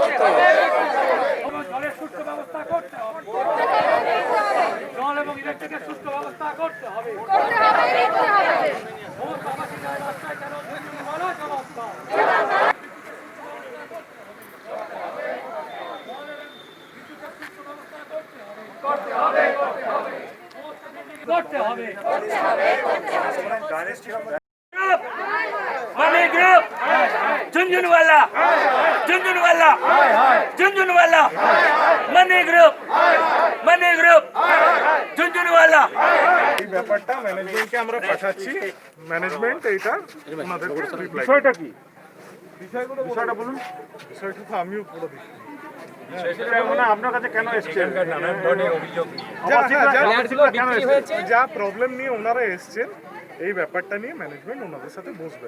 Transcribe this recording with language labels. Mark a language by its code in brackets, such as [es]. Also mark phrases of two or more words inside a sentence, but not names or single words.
[bn] জলের সুস্থ ব্যবস্থা করতে হবে, জল এবং ইলেকট্রিকের সুস্থ ব্যবস্থা করতে হবে। রাস্তায় কেন করতে হবে। मनी ग्रुप झुंझुनवाला, झुंझुनवाला, झुंझुनवाला, मनी ग्रुप झुंझुनवाला। এই ব্যাপারটা ম্যানেজমেন্টকে আমরা পাঠাচ্ছি। ম্যানেজমেন্ট এইটা ওনাদেরকে বিষয়টা কি বিষয়টা বলুন। বিষয়টা তো আমিও পুরো আপনার কাছে কেন এসছেন, যা প্রবলেম নিয়ে ওনারা এসছেন এই ব্যাপারটা নিয়ে ম্যানেজমেন্ট ওনাদের সাথে বসবেন।